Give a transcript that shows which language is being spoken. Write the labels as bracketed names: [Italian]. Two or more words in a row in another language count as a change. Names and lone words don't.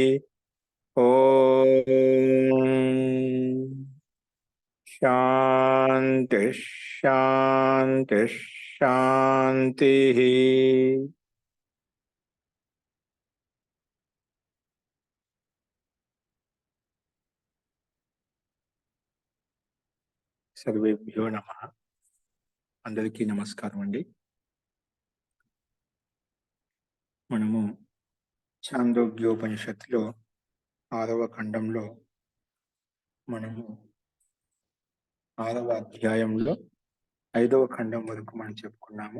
[Sanskrit] ओम शांति शांति शांति। सर्वेभ्यो नमः। [Telugu] అందరికీ నమస్కారం అండి। మనము ఛాందోగ్యోపనిషత్తులో 6వ ఖండంలో మనము 6వ అధ్యాయంలో 5వ ఖండం వరకు మనం చెప్పుకున్నాము.